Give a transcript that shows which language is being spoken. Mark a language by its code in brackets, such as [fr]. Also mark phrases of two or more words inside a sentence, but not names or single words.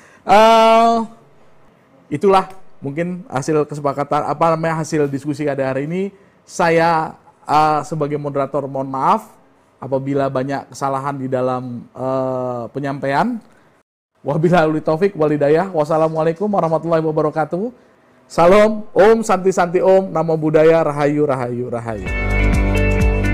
[id] Itulah mungkin hasil kesepakatan, hasil diskusi pada hari ini. Saya sebagai moderator mohon maaf apabila banyak kesalahan di dalam penyampaian. [ar] وبالله التوفيق والهداية. والسلام عليكم ورحمة الله وبركاته. [id] Salam, Om, Santi Santi Om, Namo Buddhaya, Rahayu, Rahayu, Rahayu.